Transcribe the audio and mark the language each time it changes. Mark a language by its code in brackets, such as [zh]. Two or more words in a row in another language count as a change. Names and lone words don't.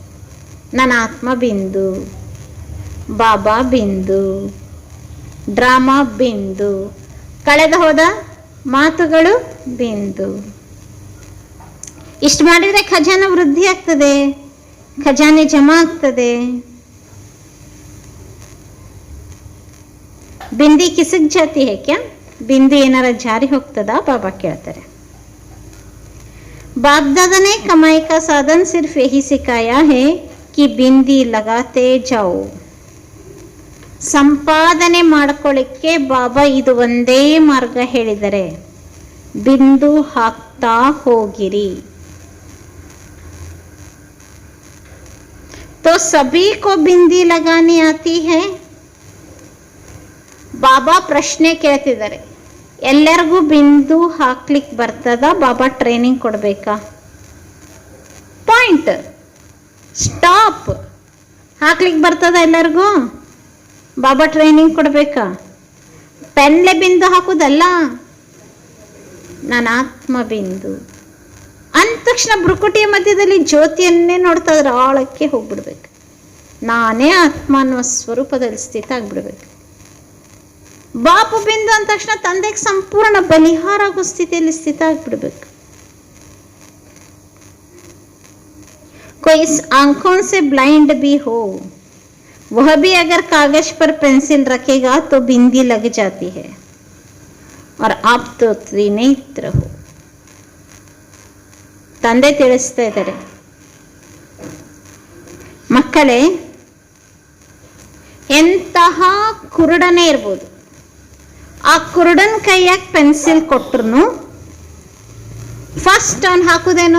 [kn] ನನ್ನ ಆತ್ಮ ಬಿಂದು, ಬಾಬಾ ಬಿಂದು, ಡ್ರಾಮಾ ಬಿಂದು, ಕಳೆದ ಹೋದ ಮಾತುಗಳು ಬಿಂದು. ಇಷ್ಟು ಮಾಡಿದರೆ ಖಜಾನೆ ವೃದ್ಧಿ ಆಗ್ತದೆ, ಖಜಾನೆ ಜಮಾ ಆಗ್ತದೆ. [hi] बिंदी खिसक जाती है क्या? [kn] ಬಿಂದು ಏನಾರ ಜಾರಿ ಹೋಗ್ತದಾ? ಬಾಬಾ ಕೇಳ್ತಾರೆ. [hi] बाप दादा ने कमाई का साधन सिर्फ यही सिखाया है कि बिंदी लगाते जाओ. [kn] ಸಂಪಾದನೆ ಮಾಡ್ಕೊಳ್ಳಿಕ್ಕೆ ಬಾಬಾ ಇದು ಒಂದೇ ಮಾರ್ಗ ಹೇಳಿದರೆ, ಬಿಂದು ಹಾಕ್ತಾ ಹೋಗಿರಿ. [hi] तो सभी को बिंदी लगानी आती है? [kn] ಬಾಬಾ ಪ್ರಶ್ನೆ ಕೇಳ್ತಿದ್ದಾರೆ, ಎಲ್ಲರಿಗೂ ಬಿಂದು ಹಾಕ್ಲಿಕ್ಕೆ ಬರ್ತದ? ಬಾಬಾ ಟ್ರೈನಿಂಗ್ ಕೊಡ್ಬೇಕಾ? [en] point stop. [kn] ಹಾಕ್ಲಿಕ್ಕೆ ಬರ್ತದ ಎಲ್ಲರಿಗೂ? ಬಾಬಾ ಟ್ರೈನಿಂಗ್ ಕೊಡ್ಬೇಕಾ? ಪೆನ್ಲೆ ಬಿಂದು ಹಾಕುದಲ್ಲ, ನನ್ನ ಆತ್ಮ ಬಿಂದು ಅಂದ ತಕ್ಷಣ ಭ್ರುಕುಟಿಯ ಮಧ್ಯದಲ್ಲಿ ಜ್ಯೋತಿಯನ್ನೇ ನೋಡ್ತಾ ಇದ್ರೆ ಆಳಕ್ಕೆ ಹೋಗ್ಬಿಡ್ಬೇಕು. ನಾನೇ ಆತ್ಮ ಅನ್ನುವ ಸ್ವರೂಪದಲ್ಲಿ ಸ್ಥಿತ ಆಗ್ಬಿಡ್ಬೇಕು. ಬಾಪು ಬಿಂದು ಅಂದ ತಕ್ಷಣ ತಂದೆಗೆ ಸಂಪೂರ್ಣ ಬಲಿಹಾರ ಆಗೋ ಸ್ಥಿತಿಯಲ್ಲಿ ಸ್ಥಿತ ಆಗ್ಬಿಡ್ಬೇಕು. [hi] कोई आंखों से ब्लाइंड भी हो, वह भी अगर कागज पर पेंसिल रखेगा तो बिंदी लग जाती है. और आप तो त्रिनेत्र हो. [kn] ತಂದೆ ತಿಳಿಸ್ತಾ ಇದ್ದಾರೆ, ಮಕ್ಕಳೇ ಎಂತಹ ಕುರುಡನೇ ಇರ್ಬೋದು, ಆ ಕುರುಡನ ಕೈಯಾಗ ಪೆನ್ಸಿಲ್ ಕೊಟ್ರು ಫಸ್ಟ್ ಅವನು ಹಾಕುದೇನು?